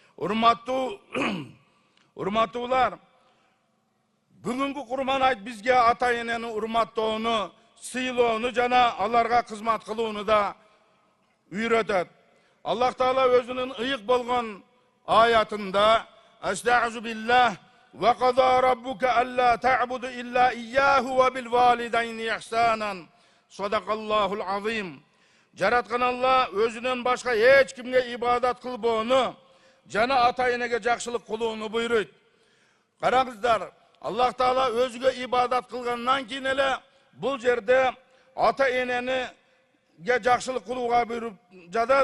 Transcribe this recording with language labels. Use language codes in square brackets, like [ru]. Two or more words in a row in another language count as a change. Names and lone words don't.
[ky] Урматтуулар, бүгүнкү Курман айт бизге ата энени урматтоону, сыйлоону жана аларга кызмат кылууну да үйрөтөт. Аллах Таала өзүнүн ыйык болгон аятында [ar] أستغفر الله وقضى ربك ألا تعبدوا إلا إياه وبالوالدين إحسانا. صدق الله العظيم. [ky] Жараткан Алла өзүнөн башка эч кимге ибадат кылбоону жана ата энеге жакшылык кылууну буйруйт. Караңыздар, Аллах Таала өзүгө ибадат кылгандан кийин эле бул жерде ата энениге жакшылык кылууга буйруп жатат.